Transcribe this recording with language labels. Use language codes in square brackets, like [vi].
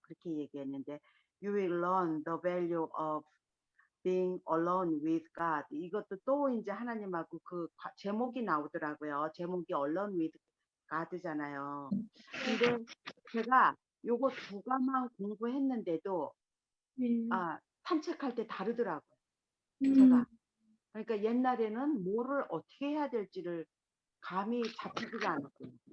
[ko] 그렇게 얘기했는데 [en] You will learn the value of being alone with God. [ko] 이것도 또 이제 하나님하고 그 제목이 나오더라고요. 제목이 alone with God잖아요. 근데 제가 요거 두 가만 공부했는데도 산책할 때 다르더라고요. 제가. 그러니까 옛날에는 뭐를 어떻게 해야 될지를 감이 잡히지가 않았고요.